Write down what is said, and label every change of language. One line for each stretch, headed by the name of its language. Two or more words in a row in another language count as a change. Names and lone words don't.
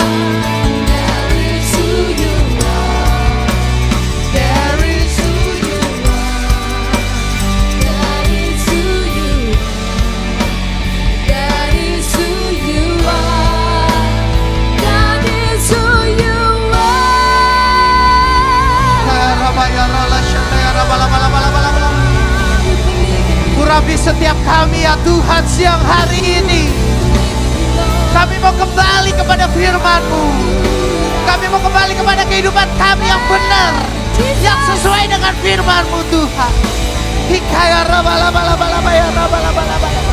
English: That is who you are. That is who you are. That is who you are. That is who you are. That is who you
Indonesian: Urapi setiap kami ya Tuhan siang hari ini. Kami mau kembali kepada firman-Mu. Kami mau kembali kepada kehidupan kami yang benar, yang sesuai dengan firman-Mu Tuhan. Hikaya rabalabalabalaba ya rabalabalabalaba.